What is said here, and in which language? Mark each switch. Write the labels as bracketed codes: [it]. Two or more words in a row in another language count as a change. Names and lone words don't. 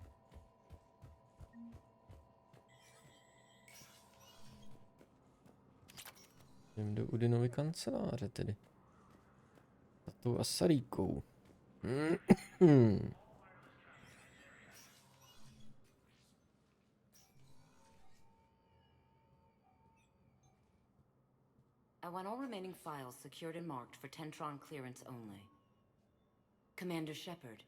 [cs] Jdem do Udinovy kanceláře tedy. Za tou Asaríkou. [en] I want all remaining files secured and marked for Tentron clearance only. Commander Shepard.